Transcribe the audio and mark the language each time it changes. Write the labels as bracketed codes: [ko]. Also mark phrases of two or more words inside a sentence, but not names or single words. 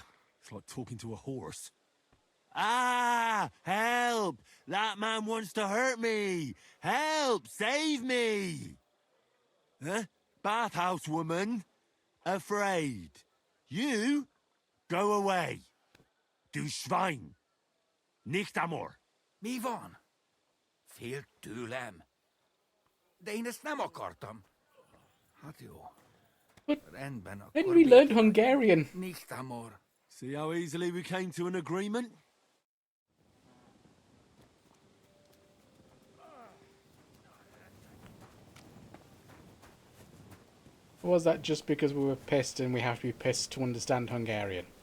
[en] It's like talking to a horse. Ah! Help! That man wants to hurt me! Help! Save me! Huh? Bathhouse woman? Afraid. You? Go away. [de] Du Schwein. Nicht amor. [hu] Mi van? Félt tőlem. De én ezt nem akartam. Hát jó. [en] But [hu] Rendben, akkor [en] when we learned Hungarian. [de] Nicht amor. [en] See how easily we came to an agreement? Or was that just because we were pissed and we have to be pissed to understand Hungarian?